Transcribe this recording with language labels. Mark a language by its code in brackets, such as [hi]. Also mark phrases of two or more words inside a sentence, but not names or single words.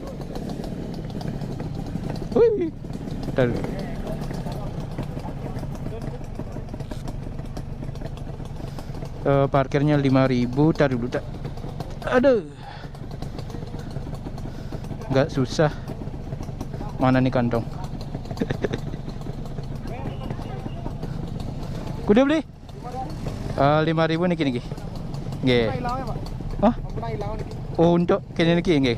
[id] Wih, parkirnya 5.000. Tar dulu tak. Aduh, nggak susah. Mana nih kantong? [jv] Kudu beli? 5.000 niki niki. Nggih. Hah? Oh, untuk kene niki nggih.